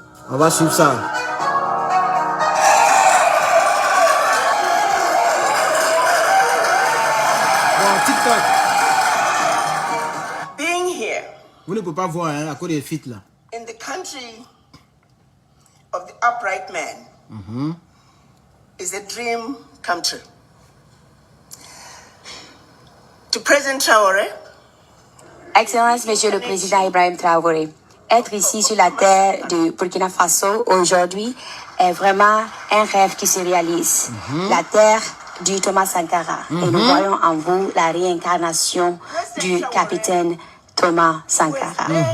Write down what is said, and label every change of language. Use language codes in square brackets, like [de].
[fr] On va suivre ça. Bon, TikTok. [en] Being here. [fr] Vous ne pouvez pas voir hein, à cause des [en] feats [fr] là. [en] In the country of the upright man is a dream come true. To President Traoré, [fr] Excellence, Monsieur le Président Ibrahim Traoré, être ici sur la terre de Burkina Faso aujourd'hui est vraiment un rêve qui se réalise. La terre du Thomas Sankara. Et nous voyons en vous la réincarnation du capitaine Thomas Sankara.